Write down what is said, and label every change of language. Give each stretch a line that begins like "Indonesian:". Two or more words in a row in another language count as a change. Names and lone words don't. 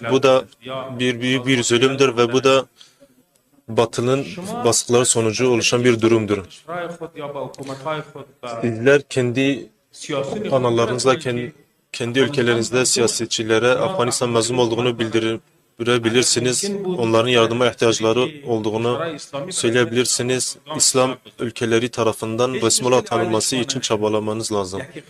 Turkish: Bu da büyük bir zulümdür ve bu da Batı'nın baskıları sonucu oluşan bir durumdur.
Persian: کشورهای خود یا با حکومت‌های خود و
Turkish: Sizler kendi
Persian: سیاسی
Turkish: kanallarınızda, kendi ülkelerinizde siyasetçilere Afganistan mazlum olduğunu görebilirsiniz. Onların yardıma ihtiyaçları olduğunu söyleyebilirsiniz. İslam ülkeleri tarafından resmi olarak tanınması için çabalamanız lazım.